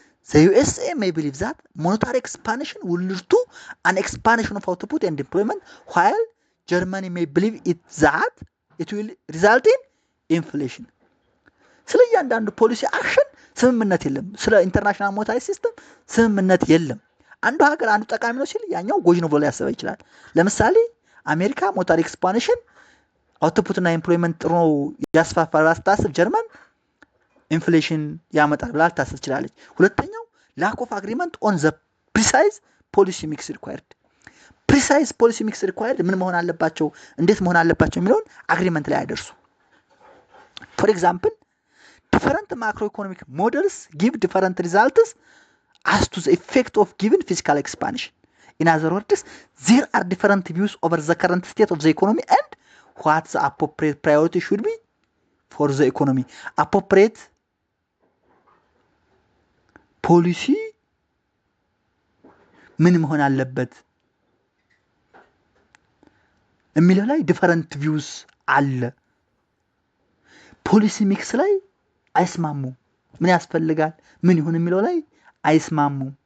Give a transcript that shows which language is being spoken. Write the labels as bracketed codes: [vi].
[en] The USA may believe that monetary expansion will lead to an expansion of output and employment, while Germany may believe that it will result in inflation. [am] ስለ እያንዳንዱ ፖሊሲ አክሽን ስምምነት የለም። ስለ ኢንተርናሽናል ሞኔታሪ ሲስተም ስምምነት የለም። አንዱ ሀገር አንዱ ጠቃሚ ነው ሲል ያኛው ጎጂ ነው ብሎ ሊያስብ ይችላል። ለምሳሌ አሜሪካ ሞኔታሪ ኤክስፓንሽን አውትፑትና ኤምፕሎይመንት ጥሩ ያስፋፋል ስታስብ ጀርመን ኢንፍሌሽን ያመጣል ብላ ልታስብ ትችላለች። ሁለተኛው [en] ላክ ኦፍ አግሪመንት ኦን ዘ ፕሪሳይዝ ፖሊሲ ሚክስ ሪኳየርድ። ፕሪሳይዝ ፖሊሲ ሚክስ ሪኳየርድ [am] ምን መሆን አለባቸው፣ እንዴት መሆን አለባቸው የሚለውን አግሪመንት ላይ አይደርሱ። [en] ፎር ኤግዛምፕል different macroeconomic models give different results as to the effect of given fiscal expansion. In other words, there are different views over the current state of the economy and what the appropriate priority should be for the economy. [am] Appropriate policy ምን መሆን አለበት የሚለው ላይ [en] different views [am] አለ። ፖሊሲ ሚክስ ላይ አይስማሙ። ምን ያስፈልጋል ምን ይሁን የሚለው ላይ አይስማሙ